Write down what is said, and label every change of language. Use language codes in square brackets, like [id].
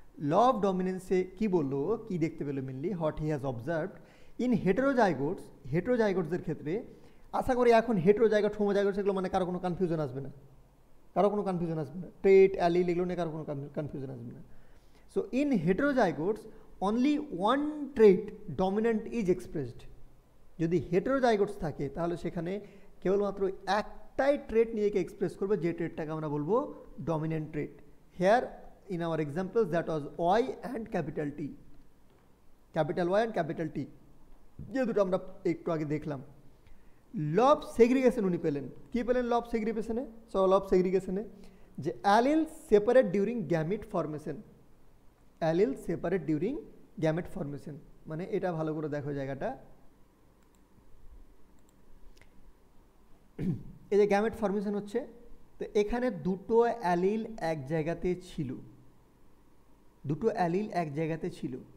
[bn] Law of ডমিনেন্সে কি বললো, কি দেখতে পেলো mainly? [en] what he has observed in heterozygotes, [bn] হেটেরোজাইগোটসদের ক্ষেত্রে, আশা করি এখন হেটেরোজাইগোট হোমোজাইগোটস এগুলো মানে কারো কোনো কনফিউশন আসবে না, কারো কোনো কনফিউশন আসবে না, ট্রেট অ্যালিল এগুলো নিয়ে কারো কোনো কনফিউশন আসবে না। [en] So in heterozygotes only one trait dominant is expressed. [bn] যদি হেটেরোজাইগোটস থাকে তাহলে সেখানে কেবলমাত্র একটাই ট্রেট নিজেকে এক্সপ্রেস করবে, যে ট্রেটটাকে আমরা বলবো dominant trait. [en] here in our examples that was Y and capital T, capital Y and capital T, [bn] যে দুটো আমরা একটু আগে দেখলাম। ল অফ সেগ্রিগেশন উনি পেলেন, কি পেলেন law of সেগ্রিগেশনে? So law of সেগ্রিগেশনে যে [en] allele separate during gamete formation, [bn] allele separate during gamete formation, মানে এটা ভালো করে দেখো জায়গাটা, এই যে গ্যামেট ফর্মেশন হচ্ছে, তো এখানে দুটো অ্যালিল এক জায়গাতে ছিল, দুটো অ্যালিল এক জায়গাতে ছিল।